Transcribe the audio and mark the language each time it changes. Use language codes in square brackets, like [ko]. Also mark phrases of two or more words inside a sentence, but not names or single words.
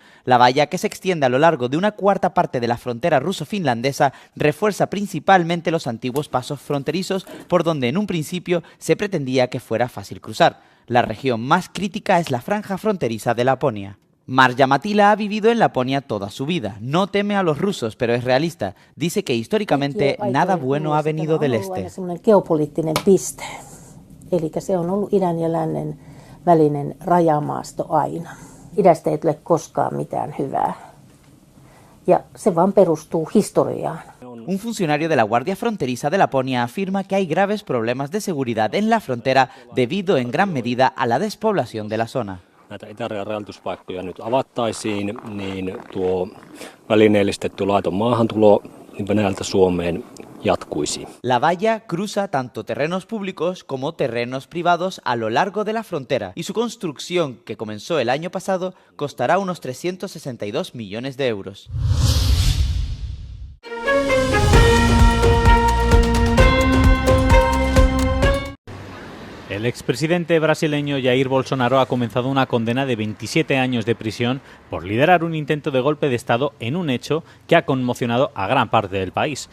[es] La valla, que se extiende a lo largo de una cuarta parte de la frontera ruso-finlandesa, refuerza principalmente los antiguos pasos fronterizos por donde en un principio se pretendía que fuera fácil cruzar. La región más crítica es la franja fronteriza de Laponia. Marja Matila ha vivido en Laponia toda su vida. No teme a los rusos, pero es realista. Dice que históricamente nada bueno ha venido del este. [fi] Geopoliittinen piste. Eli se on ollut idän ja lännen välinen rajamaasto aina. Idästä ei tule koskaan mitään hyvää. Ja se vaan perustuu historiaan. [es] Un funcionario de la Guardia Fronteriza de Laponia afirma que hay graves problemas de seguridad en la frontera debido en gran medida a la despoblación de la zona. [fi] Näitä itärajan rajoituspaikkoja nyt avattaisiin, niin tuo välineellistetty laiton maahantulo Venäjältä Suomeen jatkuisi. [es] La valla cruza tanto terrenos públicos como terrenos privados a lo largo de la frontera y su construcción, que comenzó el año pasado, costará unos 362 millones de euros. El expresidente brasileño Jair Bolsonaro ha comenzado una condena de 27 años de prisión por liderar un intento de golpe de Estado en un hecho que ha conmocionado a gran parte del país.